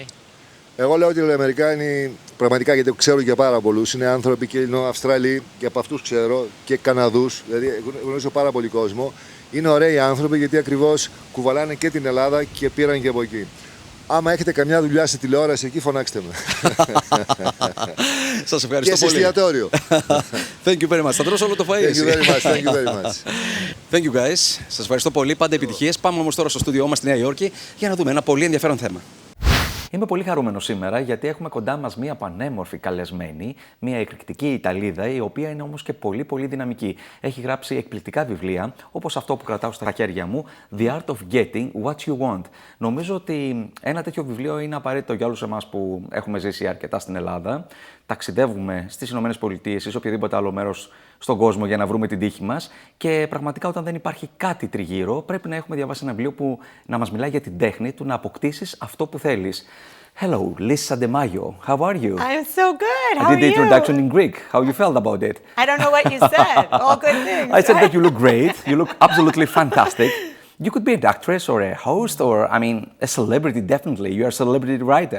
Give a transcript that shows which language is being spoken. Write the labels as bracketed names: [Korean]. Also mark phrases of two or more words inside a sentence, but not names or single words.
[Greek] Εγώ λέω ότι οι Ελληνοαμερικάνοι, πραγματικά γιατί ξέρω και πάρα πολλούς, είναι άνθρωποι και Ελληνοαυστραλοί και από αυτούς ξέρω και Καναδούς, δηλαδή γνωρίζω πάρα πολύ κόσμο. Είναι ωραίοι άνθρωποι γιατί ακριβώς κουβαλάνε και την Ελλάδα και πήραν και από εκεί. Άμα έχετε καμιά δουλειά σε τηλεόραση εκεί, φωνάξτε με. Σας ευχαριστώ πολύ. Και σε εστιατόριο. [English] Thank you very much. [Greek] Θα τρώσω όλο το φαΐ. [English] Thank you very much. Thank you very much. Thank you guys. [Greek] Σας ευχαριστώ πολύ. Πάντα επιτυχίες. Πάμε όμως τώρα στο στούντιό μας στη Νέα Υόρκη για να δούμε ένα πολύ ενδιαφέρον θέμα. Είμαι πολύ χαρούμενος σήμερα γιατί έχουμε κοντά μας μία πανέμορφη καλεσμένη, μία εκρηκτική Ιταλίδα, η οποία είναι όμως και πολύ πολύ δυναμική. Έχει γράψει εκπληκτικά βιβλία, όπως αυτό που κρατάω στα χέρια μου, The Art of Getting What You Want. Νομίζω ότι ένα τέτοιο βιβλίο είναι απαραίτητο για όλους εμάς που έχουμε ζήσει αρκετά στην Ελλάδα, ταξιδεύουμε στις ΗΠΑ ή σε οποιοδήποτε άλλο μέρος στον κόσμο για να βρούμε την τύχη μας και πραγματικά όταν δεν υπάρχει κάτι τριγύρω πρέπει να έχουμε διαβάσει ένα βιβλίο που να μας μιλάει για την τέχνη του να αποκτήσεις αυτό που θέλεις. [English] Hello, Lisa De Maio. How are you? I'm so good. How I did are the introduction you? in Greek. How you felt about it? I don't know what you said. All good things. I said that you look great. You look absolutely fantastic. You could be an actress or a host or, I mean, a celebrity, definitely. You're a celebrity writer.